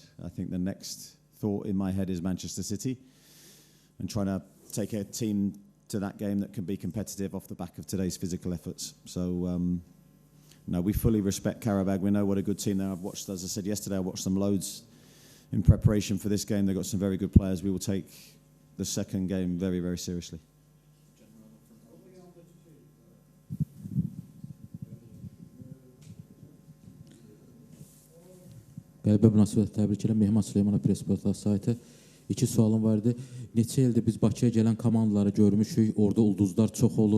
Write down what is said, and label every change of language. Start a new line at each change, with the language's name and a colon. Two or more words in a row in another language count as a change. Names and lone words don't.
English: I think the next thought in my head is Manchester City and trying to take a team to that game that can be competitive off the back of today's physical efforts. So, no, we fully respect Qarabag. We know what a good team they are. I've watched, as I said yesterday, I watched them loads in preparation for this game. They've got some very good players. We will take the second game very, very seriously.
Azerbaijani: Qəlbə münasibət təbrik edirəm. Mehman Süleymanov Pressportal saytı. 2 sualım vardı. Neçə ildir biz Bakıya gələn komandaları görmüşük. Orada ulduzlar çox olub.